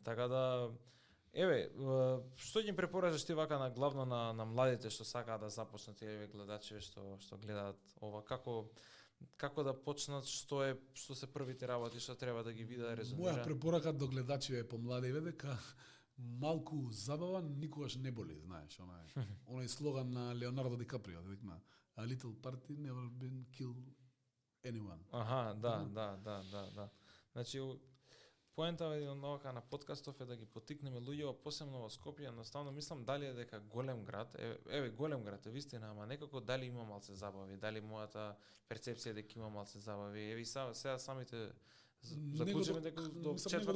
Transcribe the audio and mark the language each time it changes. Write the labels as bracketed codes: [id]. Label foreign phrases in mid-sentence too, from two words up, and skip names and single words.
[mk] Така да еве што ќе препорачаш ти вака на главно на младите што сакаат да започнат, еве гледачи што гледаат ова, како да почнат, што се првите работи што треба да ги видат, резонира. Моја препорака до гледачи е помлади е дека малку забава никогаш не боли, знаеш, онај слоган на Леонардо Ди Каприо, дека [en] a little party never been kill anyone. [mk] Да. Значи поента е на подкастов е да ги потикнеме луѓе, посебно во Скопје, едноставно мислам дали е дека голем град, еве голем град е вистина, ама некако дали има малце забави, дали мојата перцепција дека има малце забави. Еве сега самите заклучиме дека до четврта.